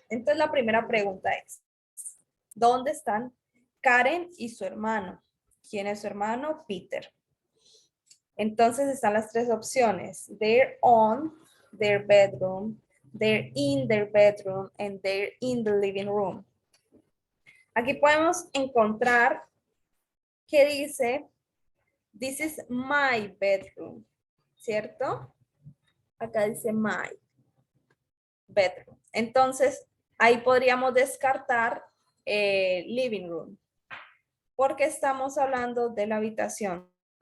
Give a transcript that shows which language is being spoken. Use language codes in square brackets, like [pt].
[es] Entonces, la primera pregunta es, ¿dónde están Karen y su hermano? ¿Quién es su hermano? Peter. Entonces están las tres opciones. [en] They're on their bedroom, they're in their bedroom, and they're in the living room. [es] Aquí podemos encontrar que dice, this is my bedroom, ¿cierto? Acá dice my bedroom. Entonces, ahí podríamos descartar living room, porque estamos hablando de la habitación.